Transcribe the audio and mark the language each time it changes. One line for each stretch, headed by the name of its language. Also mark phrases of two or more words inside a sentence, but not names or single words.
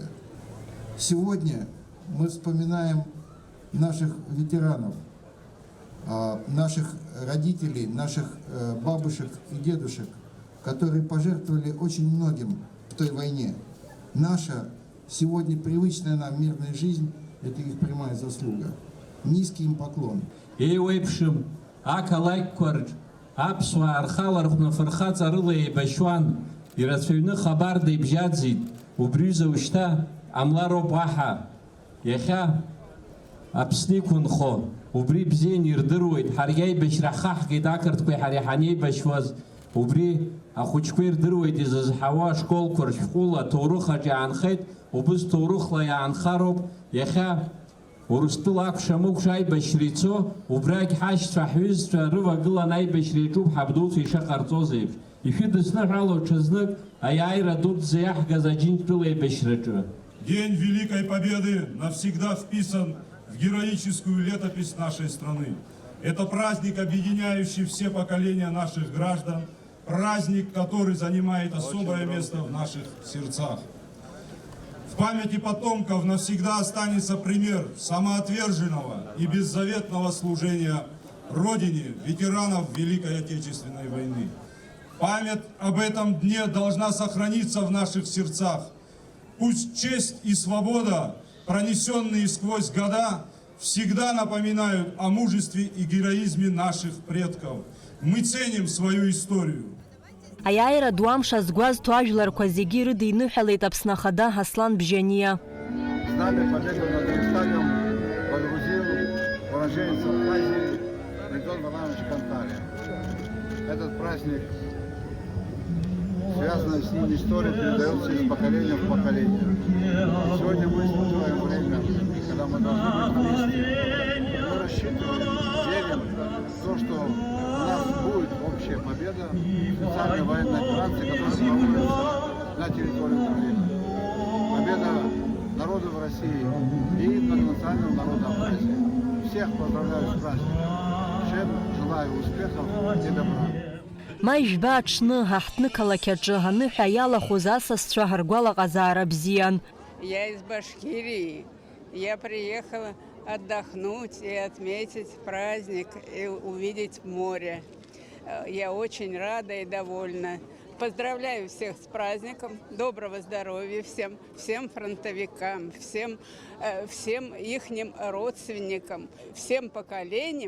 Russian: Сегодня мы вспоминаем наших ветеранов, наших родителей, наших бабушек и дедушек, которые пожертвовали очень многим в той войне. Наша сегодня привычная нам мирная жизнь – это их прямая заслуга. Низкий им поклон.
Abkhazian: Еуэпшим, акалайккордж, аԥсуаа рхала рҟны фырхаҵарыла еибашьуан, ирацәаҩны хабарда ибжьаӡит, убри ушьҭа амлароуп уаҳа. Иахьа Аԥсны иқәынхо, убри бзианы ирдыруеит, ҳаргьы аибашьра ҳхаҳгеит ақырҭқәеи ҳареи ҳанеибашьуаз, убри ахәыҷқәа ирдыруеит изызҳауа ашколқәа ршәҟәыла аҭоурых аҿы иаанхеит, убыс ҭоурыхла иаанхароуп, иахьа Урыстәыла акәша-мыкәша аибашьра ицо, убрагь ҳашьцәа, ҳҩызцәа рывагыланы аибашьра иаҿуп ҳабдуцәа ишаҟарҵоз еиԥш. Ишәыдысныҳәало ҽазнык аиааира дуӡӡа иаҳгаз Аџьынџьтәыла еибашьраҿы.
Russian: День Великой Победы навсегда вписан в героическую летопись нашей страны. Это праздник, объединяющий все поколения наших граждан, праздник, который занимает особое место в наших сердцах. В памяти потомков навсегда останется пример самоотверженного и беззаветного служения Родине ветеранов Великой Отечественной войны. Память об этом дне должна сохраниться в наших сердцах. Пусть честь и свобода, пронесенные сквозь года, всегда напоминают о мужестве и героизме наших предков. Мы ценим свою историю.
Abkhazian: Аиааира ду амш азгәазҭо ажәларқәа зегьы ирыдиныҳәалеит Аԥсны Ахада Аслан Бжьаниа.
Russian: Знамя победы над Рейхстагом водрузил уроженец Абхазии Мигдон Валанович Кантария. Этот праздник, связанная с ним история, передается из поколения в поколение. Сегодня мы испытываем время, когда мы должны быть вместе. Мы рассчитываем, верим в то, что у нас будет общая победа в специальной военной операции, которая проводится на территории Украины. Победа народов России и многонационального народа Абхазии. Всех поздравляю с праздником. Всем желаю успехов и добра.
Abkhazian: Ма ижәба аҽны ҳаҳҭны қалақь аҿы аныҳәа иалахәыз асасцәа ҳаргәалаҟазаара бзиан.
Russian: Я из Башкирии. Я приехала отдохнуть и отметить праздник и увидеть море. Я очень рада и довольна. Поздравляю всех с праздником, доброго здоровья всем фронтовикам, всем ихним родственникам, всем поколениям.